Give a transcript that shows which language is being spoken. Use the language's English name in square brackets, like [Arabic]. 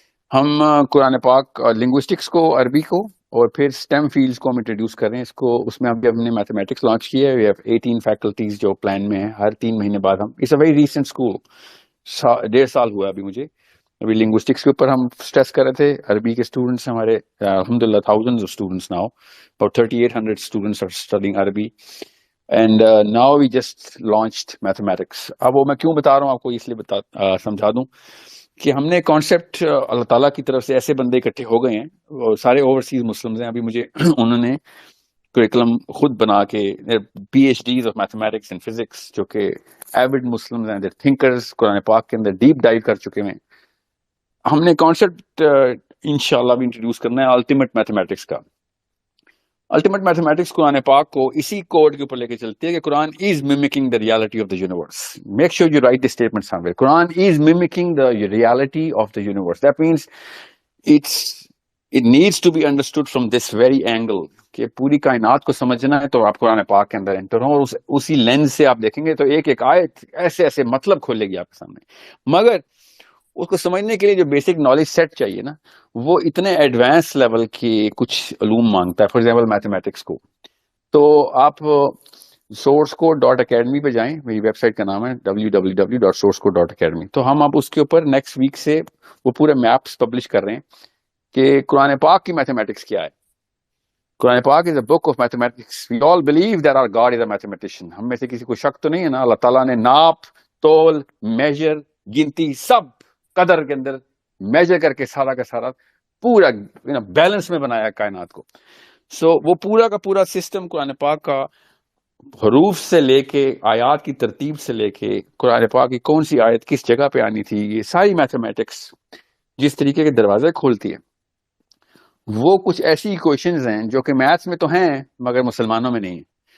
[Urdu] ہم قرآن پاک, لنگوسٹکس کو, عربی کو, اور پھر STEM فیلڈس کو ہم انٹروڈیوس کر رہے ہیں. اس کو اس میں ابھی ہم نے میتھمیٹکس لانچ کیا ہے. [English] We have 18 [Urdu] فیکلٹیز جو پلان میں ہیں. ہر 3 مہینے بعد ہم, [English] it's a very recent school, [Urdu] 1.5 سال ہوا ابھی مجھے. ابھی لنگوسٹکس کے اوپر ہم اسٹریس کر رہے تھے. عربی کے اسٹوڈنٹس ہمارے الحمدللہ [English] thousands of students now, about 3,800 students are studying Arabi, and now we just launched mathematics. [Urdu] اب وہ میں کیوں بتا رہا ہوں آپ کو, اس لیے سمجھا دوں کہ ہم نے کانسیپٹ اللہ تعالیٰ کی طرف سے ایسے بندے اکٹھے ہو گئے ہیں, سارے اوورسیز مسلمز ہیں. ابھی مجھے انہوں نے کریکلم خود بنا کے, [English] PhDs of mathematics and physics, [Urdu] جو کہ ایوڈ مسلمز ہیں, [English] they're thinkers, [Urdu] قرآن پاک کے اندر ڈیپ ڈائیو کر چکے ہیں. ہم نے کانسیپٹ انشاءاللہ بھی انٹروڈیوس کرنا ہے الٹیمیٹ میتھمیٹکس کا. الٹیمیٹ میتھمیٹکس قرآن پاک کو اسی کوڈ کے اوپر لے کے چلتی ہے کہ [English] Quran is mimicking the reality of the universe. Make sure you write this statement somewhere. Quran is mimicking the reality of the universe. That means it needs to be understood from this very angle, [Urdu] کہ پوری کائنات کو سمجھنا ہے تو آپ قرآن پاک کے اندر انٹر ہو, اسی لینز سے آپ دیکھیں گے تو ایک آیت ایسے مطلب کھولے گی آپ کے سامنے. مگر اس کو سمجھنے کے لیے جو بیسک نالج سیٹ چاہیے نا, وہ اتنے ایڈوانس لیول کے کچھ علوم مانگتا ہے. فار ایگزامپل میتھمیٹکس کو, تو آپ sourcecode.academy پہ جائیں, میری ویب سائٹ کا نام ہے www.sourcecode.academy. تو ہم اب اس کے اوپر نیکسٹ ویک سے وہ پورے میپس پبلش کر رہے ہیں کہ قرآن پاک کی میتھمیٹکس کیا ہے. [English] قرآن پاک is a book of mathematics. We all believe that our God is a mathematician. [Urdu] ہم میں سے کسی کو شک تو نہیں ہے نا, اللہ تعالیٰ نے ناپ, تول, میجر, گنتی, سب قدر کے اندر میجر کر کے سارا کا سارا پورا بیلنس میں بنایا کائنات کو. سو وہ پورا کا پورا سسٹم قرآن پاک کا حروف سے لے کے آیات کی ترتیب سے لے کے قرآن پاک کی کون سی آیت کس جگہ پہ آنی تھی، یہ ساری میتھمیٹکس جس طریقے کے دروازے کھولتی ہے، وہ کچھ ایسی ایکویشنز ہیں جو کہ میتھس میں تو ہیں مگر مسلمانوں میں نہیں ہیں.